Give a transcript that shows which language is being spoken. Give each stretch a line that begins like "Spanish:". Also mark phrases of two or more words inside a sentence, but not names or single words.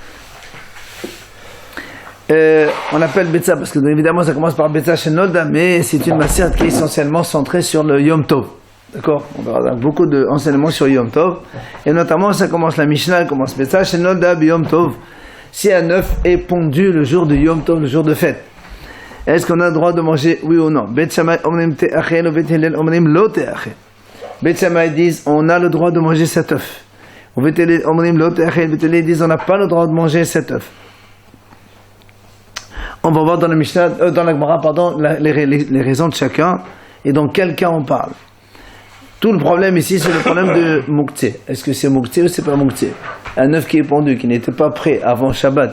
French: On appelle Betsa parce que évidemment ça commence par
Hebrew: ביצה שנולדה,
French: mais c'est une Masechet qui est essentiellement centrée sur le
Hebrew: יום טוב.
French: D'accord? On verra beaucoup d'enseignements sur
Hebrew: יום טוב,
French: et notamment ça commence, la Mishnah commence
Hebrew: ביצה שנולדה, יום טוב,
French: si un œuf est pondu le jour de Yom Tov, le jour de fête. Est-ce qu'on a le droit de manger, oui ou non?
Hebrew: בית שמאי אומרים תאכל ובית הלל אומרים לא תאכל.
French: Bet Shammai disent on a le droit de manger cet œuf.
Hebrew: ובית הלל אומרים לא תאכל.
French: Bet Hillel disent on n'a pas le droit de manger cet œuf. On va voir dans la Mishnah, dans la Gemara, pardon, les raisons de chacun et dans quel cas on parle. Tout le problème ici, c'est le problème de Mouktsé. Est-ce que c'est Mouktsé ou c'est pas Mouktsé? Un œuf qui est pondu, qui n'était pas prêt avant Shabbat.